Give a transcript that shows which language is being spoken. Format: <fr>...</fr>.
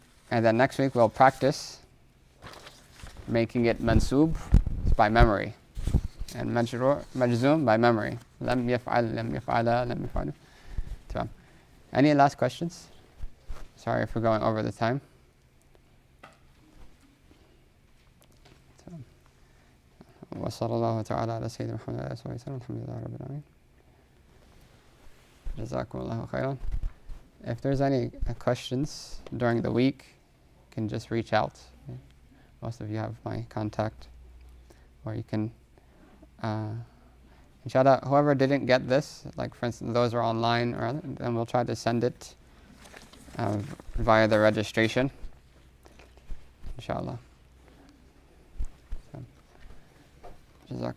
<en>And then next week we'll practice making it mansub by memory. And majzoom by memory. Lam yaf'al, lam yaf'ala, lam yaf'alu. Tamam. Any last questions? Sorry for going over the time.</en> <ar>وصلى الله تعالى على سيدنا محمد وعلى آله وصحبه وسلم. الحمد لله رب العالمين. جزاكم الله خيرا.</ar> <en>If there's any questions during the week, you can just reach out. Most of you have my contact, or you can, inshallah, whoever didn't get this, like for instance those are online, or then we'll try to send it via the registration, inshallah. جزاكم</en>